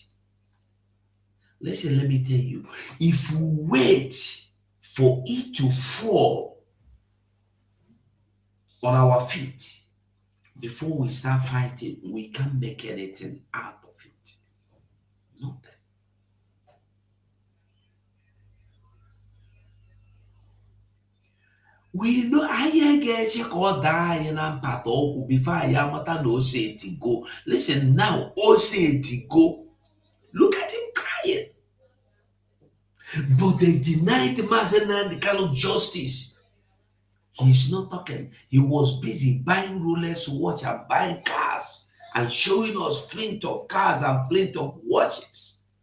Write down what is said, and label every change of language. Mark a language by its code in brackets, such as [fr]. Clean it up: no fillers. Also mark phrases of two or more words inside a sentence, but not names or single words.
[en] Listen, let me tell you, if we wait for it to fall on our feet before we start fighting, we can't make anything out of it. Nothing. We know [ig] anyị ga-eche ka ọ daa anyị na mpata ọgwụ before anyị amata na ose etigo. [en] Listen now, [ig] ose etigo. [en] Look at him crying. But they denied Mazen Nnamdi Kanu justice. He's not talking. He was busy buying Rolex watch and buying cars and showing us flint of cars and flint of watches.